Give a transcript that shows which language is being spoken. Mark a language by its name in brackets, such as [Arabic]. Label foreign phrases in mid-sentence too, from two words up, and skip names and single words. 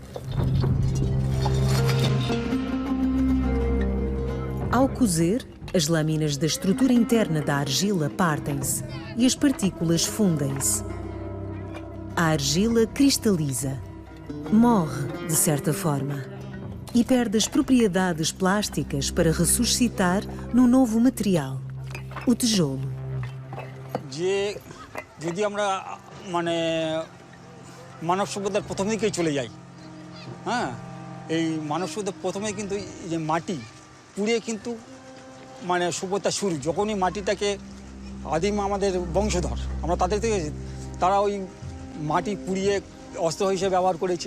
[Portuguese] Ao cozer, as lâminas da estrutura interna da argila partem-se e as partículas fundem-se. A argila cristaliza, morre de certa forma, e perde as propriedades plásticas para ressuscitar num novo material, o tijolo. [Bangla] যে যদি আমরা মানে মানব সভ্যতার প্রথম দিকেই চলে যাই, হ্যাঁ, এই মানব সভ্যতার প্রথমে কিন্তু এই যে মাটি পুড়িয়ে কিন্তু মানে সভ্যতা শুরু। যখনই মাটিটাকে আদিম আমাদের বংশধর আমরা তাদের থেকে, তারা ওই মাটি পুড়িয়ে অস্ত্র হিসেবে ব্যবহার করেছে।